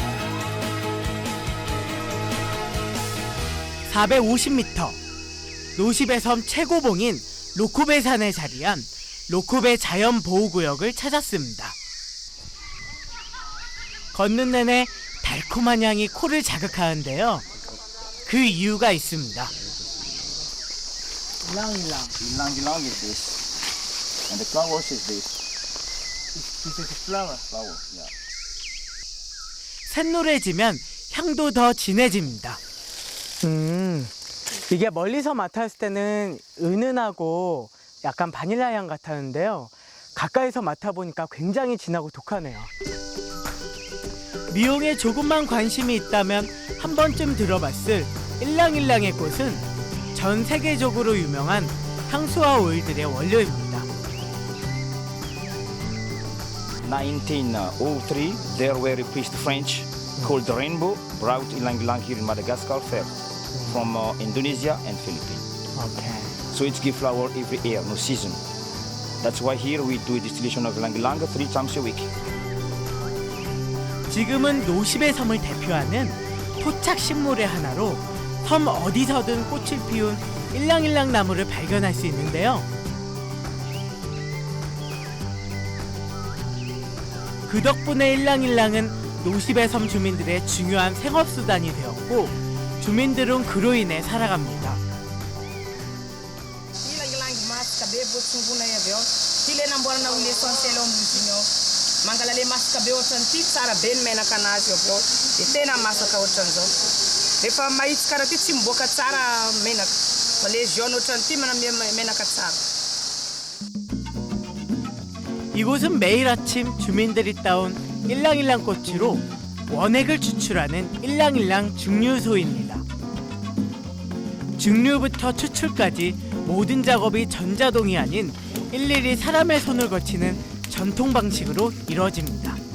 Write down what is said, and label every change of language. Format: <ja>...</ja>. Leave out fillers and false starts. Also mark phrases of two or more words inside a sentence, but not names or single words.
<ko>450m, 노시베 섬 최고봉인 로코베 산에 자리한 로코베 자연보호구역을 찾았습니다. 걷는 내내 달콤한 향이 코를 자극하는데요. 그 이유가 있습니다. 일랑일랑.</ko> <en>Ylang-ylang is this. And the flowers is this. This is flower. Flower, yeah.</en> <ko>샛노래지면 향도 더 진해집니다. 이게 멀리서 맡았을 때는 은은하고 약간 바닐라 향 같았는데요. 가까이서 맡아보니까 굉장히 진하고 독하네요. 미용에 조금만 관심이 있다면 한 번쯤 들어봤을 일랑일랑의 꽃은 전 세계적으로 유명한 향수와 오일들의 원료입니다.</ko> <en>1903, there were a priest French called Rainbow brought ylang-ylang here in Madagascar first from Indonesia and Philippines.</en> <ko>오케이.</ko> <en>So it's give flower every year, no season. That's why here we do distillation of ylang-ylang 3 times a week.</en> <ko>지금은 노시베 섬을 대표하는 토착 식물의 하나로 섬 어디서든 꽃을 피운 일랑일랑 나무를 발견할 수 있는데요. 그 덕분에 일랑일랑은 노시베 섬 주민들의 중요한 생업수단이 되었고 주민들은 그로 인해 살아갑니다.</ko> <mg>Mangalale masaka be otan ti tsara ben mena kanazy avyo de tena masaka ohatran'izao rehefa mahitsy karaha ty tsy miboaka tsara menaka fa</mg> <fr>le jaune</fr> <mg>ohatran'ity manome menaka tsara.</mg> <ko>이곳은 매일 아침 주민들이 따온 일랑일랑 꽃으로 원액을 추출하는 일랑일랑 증류소입니다. 증류부터 추출까지 모든 작업이 전자동이 아닌 일일이 사람의 손을 거치는 전통 방식으로 이루어집니다.</ko>